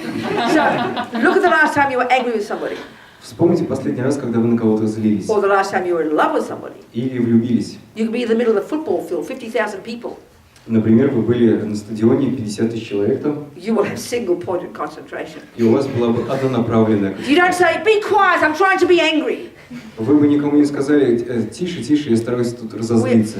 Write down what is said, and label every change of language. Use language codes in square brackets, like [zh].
[en] So, look at the last time you were angry with somebody, [ru] Вспомните последний раз, когда вы на кого-то злились. [en] or the last time you were in love with somebody. [ru] Или влюбились. [en] You could be in the middle of the football field, 50,000 people. [ru] Например, вы были на стадионе, 50 тысяч человек там, [en] You will have single-pointed concentration. [ru] и у вас была бы однонаправленная. [en] You don't say, be quiet, I'm trying to be angry. [ru] Вы бы никому не сказали, тише, тише, я стараюсь тут разозлиться.